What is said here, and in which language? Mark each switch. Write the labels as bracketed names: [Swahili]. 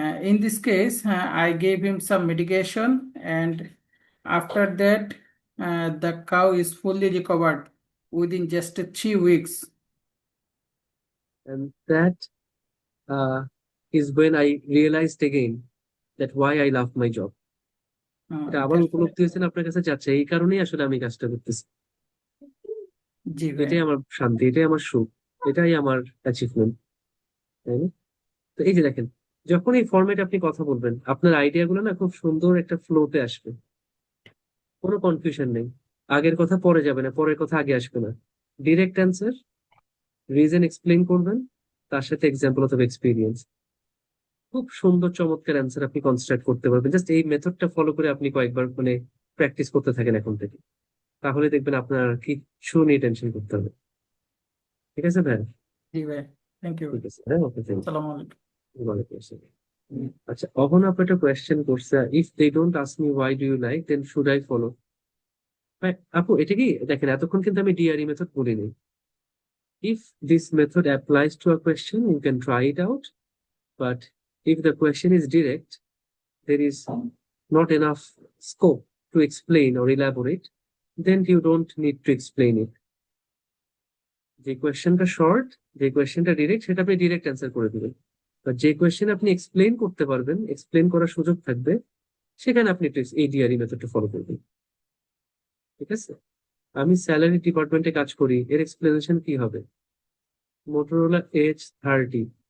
[English] In this case, I gave him some medication, and after that, the cow is fully recovered within just 3 weeks. and that is when I realized again that why I love my job. [Bangla] এটা আবার [English] That's [Bangla] উপলব্ধি হয়েছে না আপনার কাছে? যাচ্ছে, এই কারণেই আসলে আমি কাজটা করতেছি। জি ভাই। এটাই আমার শান্তি, এটাই আমার সুখ, এটাই আমার অ্যাচিভমেন্ট, তাই না? তো এই যে দেখেন, যখন এই ফরম্যাটে আপনি কথা বলবেন, আপনার আইডিয়া গুলো না খুব সুন্দর একটা ফ্লোতে আসবে, কোনো কনফিউশন নেই। আগের কথা পরে যাবে না, পরের কথা আগে আসবে না। ডিরেক্ট অ্যান্সার, রিজন এক্সপ্লেইন করবেন, তার সাথে এক্সাম্পল অথবা এক্সপিরিয়েন্স, খুব সুন্দর চমৎকার অ্যান্সার আপনি কনস্ট্রাক্ট করতে পারবেন। জাস্ট এই মেথডটা ফলো করে আপনি কয়েকবার মানে প্র্যাকটিস করতে থাকেন এখন থেকে, তাহলে দেখবেন আপনার কিচ্ছু নিয়ে টেনশন করতে হবে। ঠিক আছে ভাই? জি ভাই, থ্যাংক ইউ। ঠিক আছে, হ্যাঁ, ওকে, থ্যাংক আসসালামু আলাইকুম। ইউ, ওয়ালাইকুম আসসালাম। আচ্ছা, অহন আপনি একটা কোয়েশ্চেন করছে, [English] If they don't ask me why do you like, then should I follow? [Bangla] আপু, এটা কি দেখেন, এতক্ষণ কিন্তু আমি ডিআরই মেথড বলিনি। [English] If this method applies to a question, you can try it out. But if the question is direct, there is not enough scope to explain or elaborate, then you don't need to explain it. [Bangla] যে কোয়েশ্চেনটা short, যে কোয়েশ্চেনটা direct, সেটা আপনি direct answer করে দিবেন। বা যে কোয়েশ্চেন আপনি এক্সপ্লেন করতে পারবেন, এক্সপ্লেন করার সুযোগ থাকবে, সেখানে আপনি একটু এই ডিআরই মেথডটা ফলো করবেন। ঠিক আছে? আমি স্যালারি ডিপার্টমেন্টে কাজ করি, এর এক্সপ্লেনেশন কি হবে? Motorola H30।